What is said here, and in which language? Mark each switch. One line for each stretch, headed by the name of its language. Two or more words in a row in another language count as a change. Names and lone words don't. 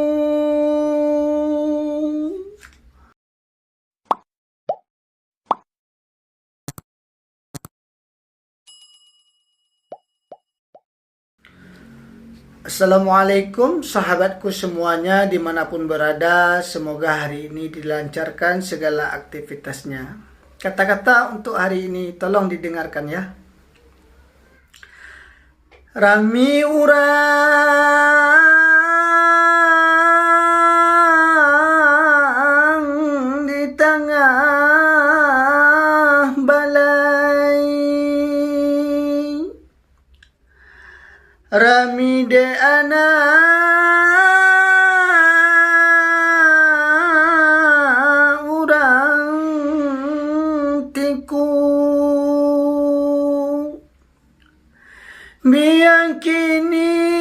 Indonesian: Assalamualaikum sahabatku semuanya dimanapun berada. Semoga hari ini dilancarkan segala aktivitasnya. Kata-kata untuk hari ini tolong didengarkan ya.
Minangkabau: Rami urang di tengah balai, rami de anak urang tiku, biang kini